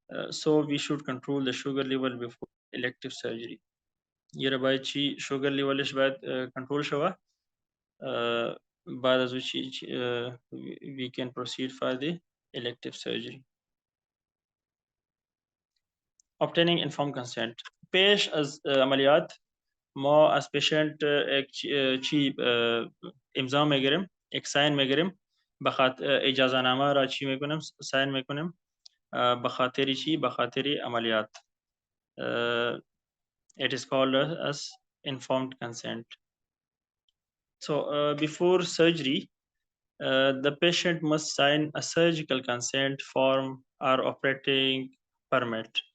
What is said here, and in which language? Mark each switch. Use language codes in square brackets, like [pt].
[en] So we should control the sugar level before elective surgery. [ps] یره باید چې شوګر لیولش باید کنټرول شوه. [fa] بعد از [en] which we can proceed for the elective surgery. Obtaining informed consent. [fa] پیش از عملیات ما از پیشنت چی امضا میگیریم، یک ساین میگیریم، اجازه نامه را چی میکنیم، ساین میکنیم به خاطر چی، به خاطر عملیات. [en] It is called as informed consent. So before surgery, the patient must sign a surgical consent form or operating permit.